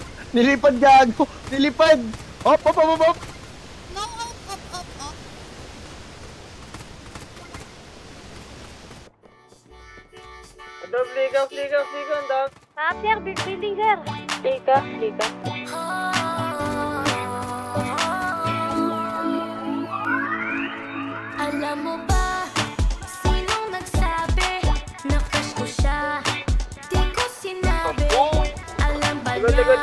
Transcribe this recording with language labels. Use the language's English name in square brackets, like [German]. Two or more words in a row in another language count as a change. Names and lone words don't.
[Filipino] Nilipad gago! Nilipad! Op, op, op, op, op! [English] No, up. Fliga, [Filipino] ang dami. [English] Sir, big building, sir. Fliga. [Filipino] Alam mo ba, sinong nagsabi na crush ko siya? Di ko sinabi. Alam ba niya